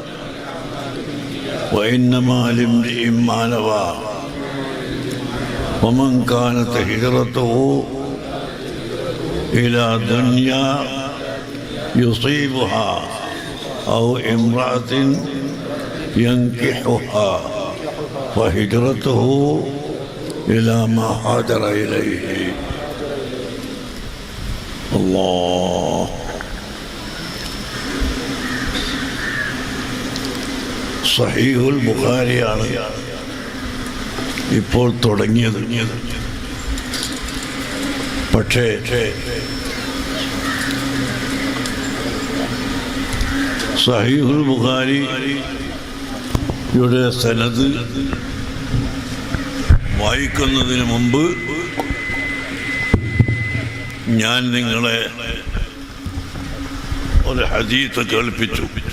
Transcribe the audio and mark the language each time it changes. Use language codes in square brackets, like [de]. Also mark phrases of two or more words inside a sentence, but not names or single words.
[ar] وإنما لامرئ ما نوى ومن كانت هجرته إلى دنيا يصيبها أو امرأة ينكحها فهجرته إلى ما هاجر إليه. الله. [ml] സഹീഹുൽ ബുഖാരിയാണ് ഇപ്പോൾ തുടങ്ങിയത്. പക്ഷേ സഹീഹുൽ ബുഖാരിയുടെ സനദ് വായിക്കുന്നതിന് മുമ്പ് ഞാൻ നിങ്ങളെ ഒരു ഹദീസ് കേൾപ്പിച്ചു.